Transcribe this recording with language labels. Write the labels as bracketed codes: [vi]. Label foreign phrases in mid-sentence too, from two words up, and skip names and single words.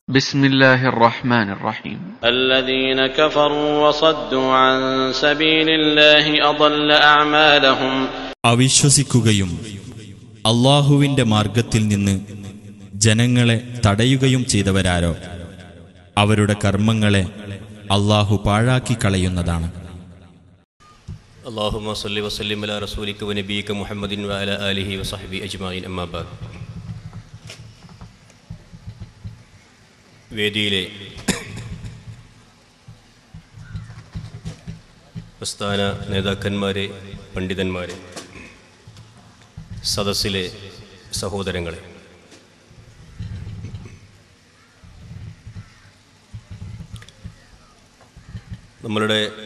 [ar] بسم الله الرحمن الرحيم الذين كفروا وصدوا عن سبيل الله أضل أعمالهم [ml] അവിശ്വസിക്കുകയും അല്ലാഹുവിന്റെ മാർഗത്തിൽ നിന്ന് ജനങ്ങളെ തടയുകയും ചെയ്തവരാരോ അവരുടെ കർമ്മങ്ങളെ അല്ലാഹു പാഴാക്കി കളയുന്നതാണ്. [ar] اللهم صل وسلم على رسولك ونبيك محمد وعلى آله وصحبه أجمعين أما بعد. [ml] വേദിയിലെ പ്രസ്ഥാന നേതാക്കന്മാരെ, പണ്ഡിതന്മാരെ, സദസ്സിലെ സഹോദരങ്ങളെ, നമ്മളുടെ